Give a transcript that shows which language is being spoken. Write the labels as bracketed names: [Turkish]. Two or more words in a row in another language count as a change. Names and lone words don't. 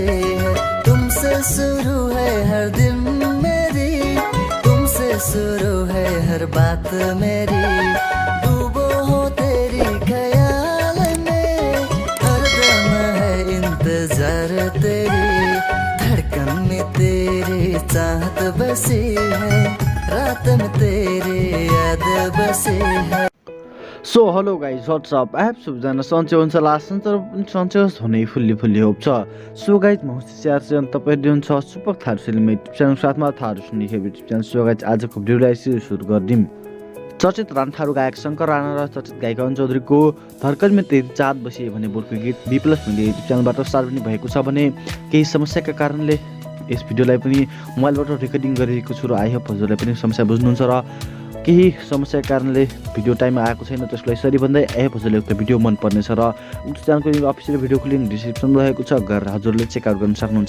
[Hindi] है तुमसे शुरू है हर दिन मेरी तुमसे शुरू है हर बात मेरी डूबो हो तेरी ख्याल में हर दम है इंतजार तेरी धड़कन में तेरे चाहत बसे है रात में तेरे याद बसे है। [English] so hello guys whatsup [Nepali] एप सबजना सन्चै हुन्छ लास्ट तर पनि सन्चै होस् भन्ने [English] fully hope [Nepali] छ। [English] so guys [Nepali] म स्याहार चाहिँ तपाईँ हुनुहुन्छ सुपक थारू सेलिम युट्युब च्यानल साथमा थारू सुन्ने युट्युब च्यानल। [English] so guys [Nepali] आजको भिडियोलाई सुरु गरिदिउँ। चर्चित राणा थारू गायक शङ्कर राणा र चर्चित गायिका अन चौधरीको [Hindi] धर्कन में तेरी चाहत बसे [Nepali] भन्ने बोलको गीत बी+ भन्ने युट्युब च्यानलबाट स्टार्ट पनि भएको छ भने केही समस्याका कारणले यस भिडियोलाई पनि मोबाइलबाट रेकर्डिङ गरिरहेको छु र [English] I hope [Nepali] हजुरलाई पनि समस्या बुझ्नुहुन्छ र केही समस्याका कारणले भिडियो टाइममा आएको छैन त्यसलाई सरी भन्दै [English] I hope [Nepali] हजुरले उक्त भिडियो मन पर्नेछ र उक्त च्यानलको अफिसियल भिडियोको लिङ्क डिस्क्रिप्सनमा रहेको छ गरेर हजुरले चेकआउट गर्न सक्नुहुन्छ।